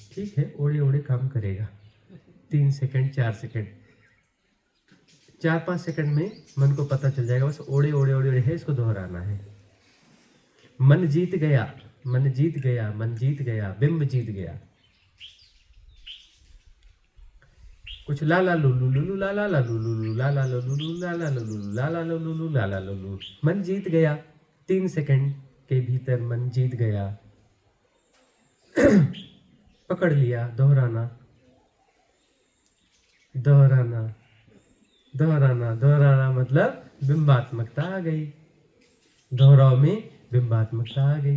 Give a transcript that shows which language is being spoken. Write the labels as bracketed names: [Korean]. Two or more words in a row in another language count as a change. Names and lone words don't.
[Hindi] ठीक है, ओड़े ओड़े काम करेगा 3 सेकंड 4 सेकंड 4-5 सेकंड में मन को पता चल जाएगा। बस ओड़े ओड़े ओड़े ओड़े है, इसको दोहराना है। मन जीत गया, मन जीत गया, मन जीत गया, बिंब जीत गया। कुछ ला ला लू लू लू ला ला ला लू लू ला ला लू लू ला ला लू लू ला ला लू लू ला ला लू। मन जीत गया, 3 सेकंड के भीतर मन जीत गया। पकड़ लिया, दोहराना दोहराना दोहराना दोहराना, मतलब बिंबात्मकता आ गई। दोहराव में बिंबात्मकता आ गई।